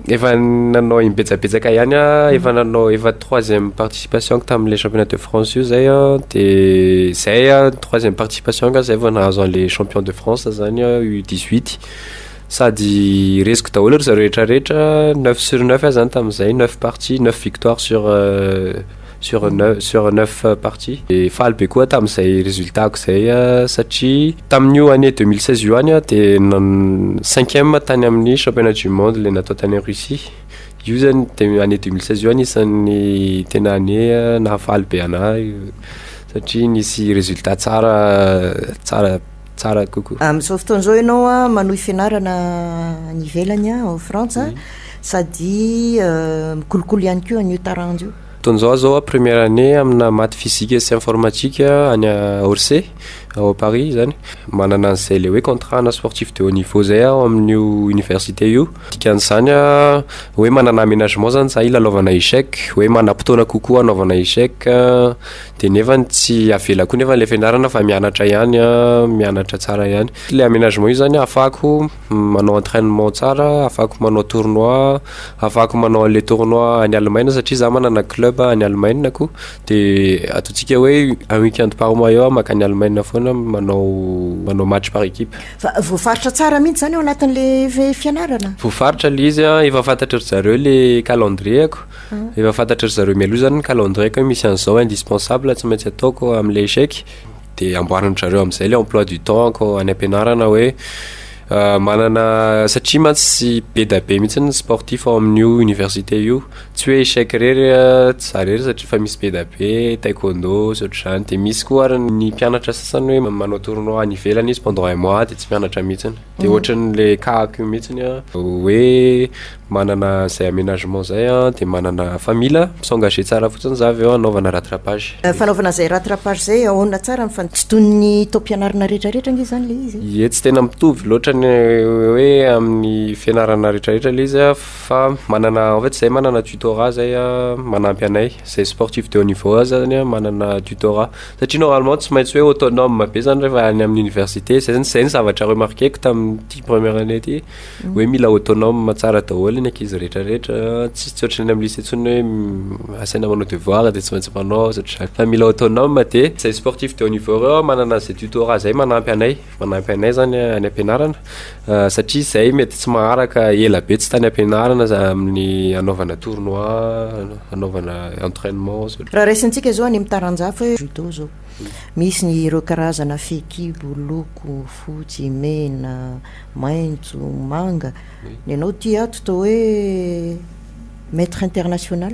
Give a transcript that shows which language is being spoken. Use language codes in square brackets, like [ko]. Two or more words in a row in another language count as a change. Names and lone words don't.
[mg] efa nanao imbetsabetsaka ihany efa nanao efa [fr] 3e participation [mg] tamin'le [fr] championnat de France [mg] io zay dia zay [fr] 3e participation [mg] zay vao nahazo an'le [fr] champion de France [mg] zany U18 sady resiko daholo zareo rehetrarehetra 9/9 zany tamin'izay [fr] 9 parties 9 victoires sur 9 parties et [mg] faly be koa tamin'izay résultat ko zay satria tamin'io année 2016 io any dia 5e tany amin'ny [fr] championnat du monde [mg] le natao tany Russie io zany année 2016 io any isan'ny tena année nahafaly be anahy satria nisy résultat tsara kokoa. Amin'izao fotoan'izao ianao manohy fianarana any ivelany ao Frantsa sady mikolokolo ihany koa an'io taranja io. Fotoan'izao zao [fr] première année [mg] amina [fr] maths physique [mg] sy informatique any Orsay [fr] au Paris [mg] zany manana an'izay le hoe contrat na [fr] sportif de haut [mg] niveau zay amin'io université io dikan'izany hoe manana aménagement zany za ilalaovana échec hoe manam-potoana kokoa anaovana échec dia nefa tsy avela koa nefa le fianarana fa mianatra ihany mianatra tsara ihany le aménagement io zany afako manao entraînement tsara afako manao tournoi afako manao le tournoi any Allemagne satria za manana club any Allemagne ko dia ataontsika hoe [fr] un week-end par mois [mg] eo makany Allemagne foana manao [fr] match par équipe. [mg] Fa voafaritra tsara mihitsy zany ao anatin'le fianarana? Voafaritra le izy efa fantatra zareo le calendrier ko efa fantatra zareo mialoha zany ny calendrier ko misy an'izao indispensable tsy maintsy ataoko amin'le échec dia amboarina zareo amin'izay le [fr] emploi du temps [mg] ko any am-pianarana hoe manana satria mantsy be da be mihitsy ny sportif ao amin'io université io tsy hoe échec rery tsy zarery satria fa misy be da be taekwondo ohatr'izany dia misy koa ary ny mpianatra sasany hoe manao tournoi any ivelany izy [fr] pendant un mois [mg] dia tsy mianatra mihitsiny dia ohatran'le kahako mihitsiny hoe manana zay aménagement zay dia manana fa mila s'engager tsara fotsiny za avy eo anaovana rattrapage. Fanaovana zay rattrapage zay ahoana tsara fa tsy toy ny tao mpianarana rehetrarehetra nge zany le izy? Tsy tena mitovy loatra hoe amin'ny fianarana rehetrarehetra le izy fa manana [fr] en fait [mg] zay manana tutorat zay manampy anay zay [fr] sportif de haut niveau [mg] zany manana tutorat satria normalement tsy maintsy hoe autonome be zany rehefa any amin'ny université zay ny zavatra remarqueko tamin'ity [fr] première année [mg] ty hoe mila autonome tsara daholo ny ankizy rehetrarehetra tsy ohatrany amin'ny lycée tsony hoe asaina manao devoir dia tsy maintsy manao ohatr'izany fa mila autonome dia zay [fr] sportif de haut niveau [mg] reo manana zay tutorat zay manampy anay zany any am-pianarana satria zay mety tsy maharaka ela be tsy tany am-pianarana amin'ny anaovana tournoi anaovana entraînement. Raha raisintsika zao any mitaranjafo hoe judo zao misy ny ireo karazana fekibo loko fotsy mena maintso manga ny anao ty ato toa hoe [fr] maître international.